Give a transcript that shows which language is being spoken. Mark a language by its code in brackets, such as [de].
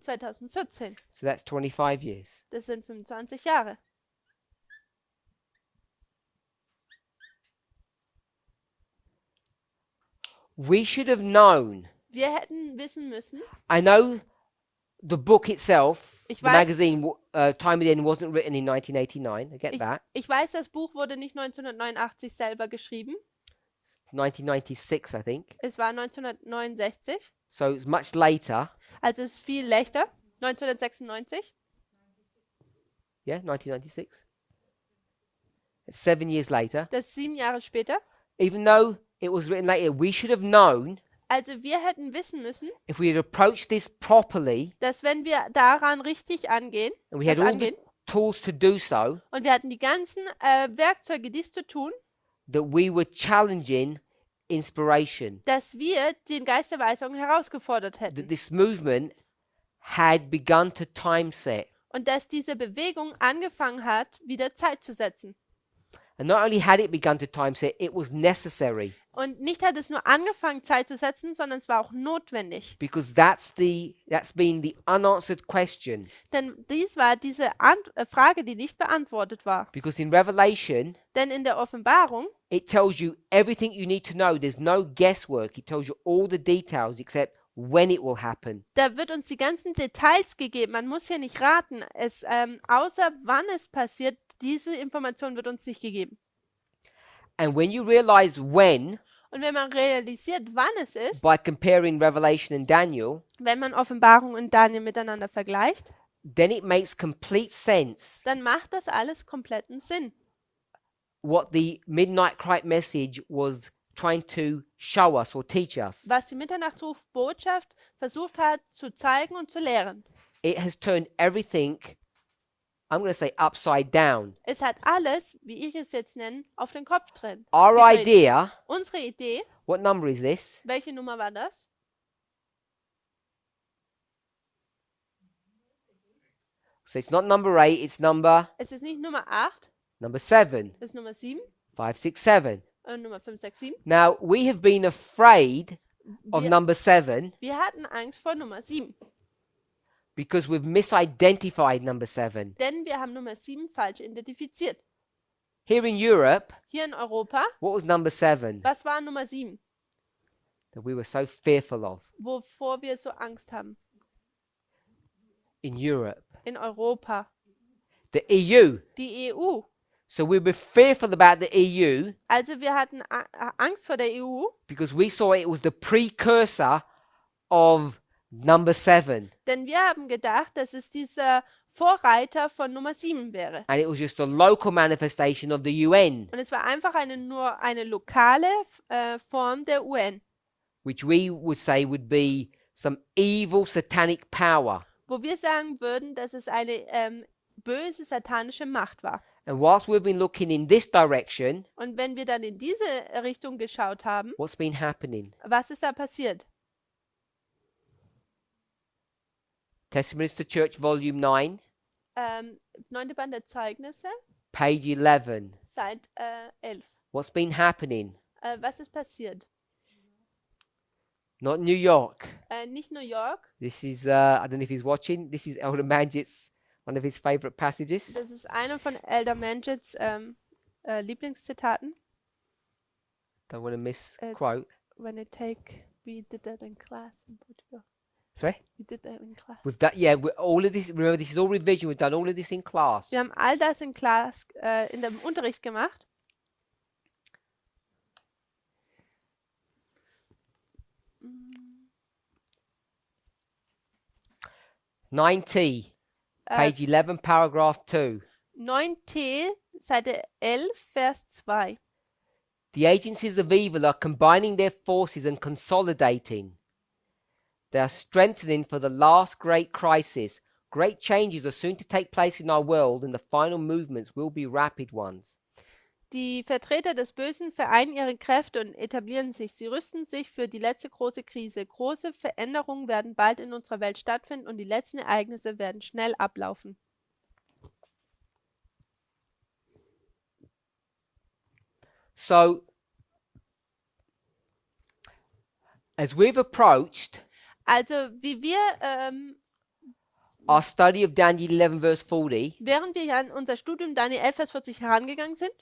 [en] 2014, So that's 25 years. [de] das sind 25 Jahre. [en] We should have known. [de] Wir hätten wissen müssen, [en] I know the book itself, [de] Ich [en] the [de] weiß- [en] magazine, Time Again, wasn't written in 1989. I get [de] ich, [en] that. [de] ich weiß, das Buch wurde nicht 1989 selber geschrieben. [en] 1996, I think. [de] Es war 1969, [en] So it's much later. [de] also es ist viel leichter. [en] 1996. Yeah, 1996. It's 7 years later. [de] Das ist 7 Jahre später. [en] Even though it was written later, we should have known [de] Also wir hätten wissen müssen, [en] if we had approached this properly [de] dass wenn wir daran richtig angehen, [en] and we had [de] das [en] all the [de] angehen, [en] tools to do so, [de] und wir hatten die ganzen Werkzeuge, dies zu tun, [en] that we were challenging inspiration. [de] dass wir den Geist der Weisung herausgefordert [en] That [de] hätten. [en] this movement had begun to time set. [de] Und dass diese Bewegung angefangen hat, wieder Zeit zu setzen. [en] And not only had it begun to time set, it was necessary. [de] Und nicht hat es nur angefangen, Zeit zu setzen, sondern es war auch notwendig. [en] Because that's been the unanswered question. [de] Denn dies war diese Frage, die nicht beantwortet war. [en] Because in Revelation, [de] Denn in der Offenbarung, [en] it tells you everything you need to know. There's no guesswork. It tells you all the details except when it will happen. [de] da wird uns die ganzen Details gegeben. Man muss hier nicht raten. Außer wann es passiert, diese Information wird uns nicht gegeben. [en] And when you realize when, [de] Und wenn man realisiert, wann es ist, [en] by comparing Revelation and Daniel, [de] wenn man Offenbarung und Daniel miteinander vergleicht, [en] then it makes complete sense [de] dann macht das alles kompletten Sinn. [en] what the Midnight Cry message was trying to show us or teach us. [de] Was die Mitternachtsruf-Botschaft versucht hat zu zeigen und zu lehren. [en] It has turned everything, I'm going to say, upside down. [de] Es hat alles, wie ich es jetzt nenne, auf den Kopf gedreht. [en] Our idea, [de] Unsere Idee, [en] what number is this? [de] welche Nummer war das? [en] So it's not number 8, it's number [de] Es ist nicht Nummer 8, [en] number 7, [de] es ist Nummer 7 [en] 5, 6, 7. [de] und Nummer 5, 6, 7. [en] Now, we have been afraid of [de] Wir, [en] number 7 [de] wir hatten Angst vor Nummer 7, [en] because we've misidentified number 7. [de] denn wir haben Nummer 7 falsch identifiziert. [en] Here in Europe, [de] Hier in Europa, [en] what was number 7 [de] was war Nummer 7, [en] that we were so fearful of? [de] wovor wir so Angst haben? [en] In Europe, [de] In Europa, [en] the EU. [de] die EU. [en] So we were fearful about the EU [de] Also wir hatten Angst vor der EU, [en] because we saw it was the precursor of number 7. [de] denn wir haben gedacht, dass es dieser Vorreiter von Nummer 7 wäre. [en] And it was just a local manifestation of the UN, [de] Und es war einfach nur eine lokale Form der UN, [en] which we would say would be some evil satanic power. [de] wo wir sagen würden, dass es eine böse satanische Macht war. [en] And whilst we've been looking in this direction, [de] Und wenn wir dann in diese Richtung geschaut haben, [en] what's been happening? [de] was ist da passiert? [en] Testimonies to Church, Volume 9, [de] 9. Band der Zeugnisse, [en] page 11. [de] Seite 11. [en] What's been happening? [de] Was ist passiert? [en] Not New York. [de] Nicht New York, [en] This is, I don't know if he's watching, this is Elder Manjit's, one of his favorite passages. [de] das ist einer von Elder Manjits Lieblingszitaten. [en] Don't want to misquote. When I take, we did that in class in Portugal. Sorry? We did that in class. With that, yeah, all of this, remember, this is all revision. We've done all of this in class. [de] Wir haben all das in Class, in dem Unterricht gemacht. [en] Mm. 9T, page 11, paragraph 2. [de] 9t, Seite 11, Vers 2. [en] The agencies of evil are combining their forces and consolidating. They are strengthening for the last great crisis. Great changes are soon to take place in our world, and the final movements will be rapid ones. [de] Die Vertreter des Bösen vereinen ihre Kräfte und etablieren sich. Sie rüsten sich für die letzte große Krise. Große Veränderungen werden bald in unserer Welt stattfinden und die letzten Ereignisse werden schnell ablaufen. [en] So, as we've approached [de] Also, wie wir, [en] our study of Daniel 11, verse 40, [de] während wir an unser Studium Daniel 11, Vers 40 herangegangen sind,